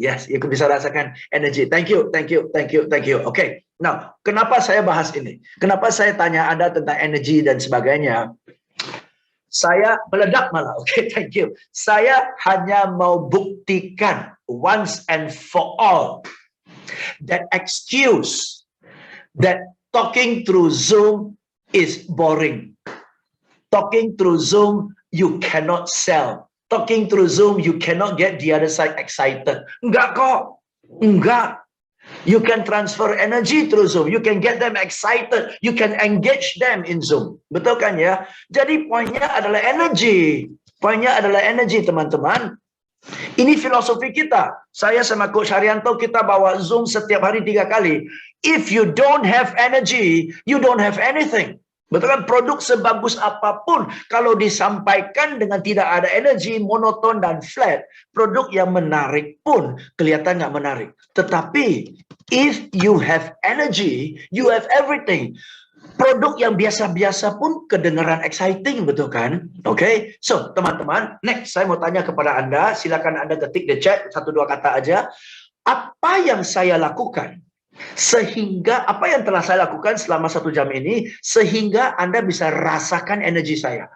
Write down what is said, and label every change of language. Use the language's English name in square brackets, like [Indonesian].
[Indonesian] Aku bisa rasakan energi. [English] Thank you. Okay. [Indonesian] Now, kenapa saya bahas ini? Kenapa saya tanya Anda tentang energi dan sebagainya? Saya meledak malah. [English] Okay, thank you. [Indonesian] Saya hanya mau buktikan [English] once and for all that excuse that talking through Zoom is boring. Talking through Zoom, you cannot sell. Talking through Zoom, you cannot get the other side excited. [Indonesian] Enggak kok. Enggak. [English] You can transfer energy through Zoom. You can get them excited. You can engage them in Zoom. [Indonesian] Betul kan ya? Jadi poinnya adalah energy. Teman-teman. Ini filosofi kita. Saya sama Coach Haryanto, kita bawa Zoom setiap hari 3 kali. [English] If you don't have energy, you don't have anything. [Indonesian] Betul kan? Produk sebagus apapun, kalau disampaikan dengan tidak ada energi, monoton dan flat, produk yang menarik pun kelihatan nggak menarik. [English] Tetapi, if you have energy, you have everything. [Indonesian] Produk yang biasa-biasa pun kedengaran exciting, betul kan? Oke, so teman-teman, next saya mau tanya kepada Anda, silakan Anda ketik di chat 1-2 kata aja. Apa yang saya lakukan? Sehingga apa yang telah saya lakukan selama 1 jam ini sehingga Anda bisa rasakan energi saya.